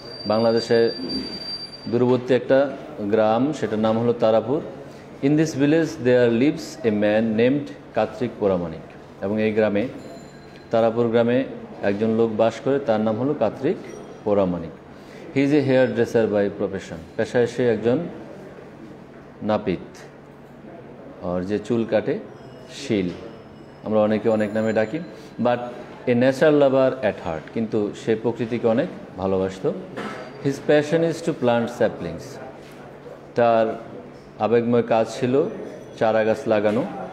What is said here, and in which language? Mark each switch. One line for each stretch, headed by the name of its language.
Bangla: বাংলাদেশের দূরবর্তী একটা গ্রাম, সেটার নাম হলো Tarapur.
English: In this village there lives a man named Kartik Pramanik.
Bangla: এবং এই গ্রামে, তারাপুর গ্রামে একজন লোক বাস করে, তার নাম হলো Kartik পোরামানিক.
English: He is a hairdresser by profession.
Bangla: পেশায় সে একজন নাপিত, আর যে চুল কাটে, শিল. আমরা অনেকে অনেক নামে ডাকি.
English: but a natural lover at heart,
Bangla: কিন্তু সে প্রকৃতিকে অনেক ভালোবাসত.
English: His passion is to plant saplings.
Bangla: তার আবেগময় কাজ ছিল চারা গাছ লাগানো.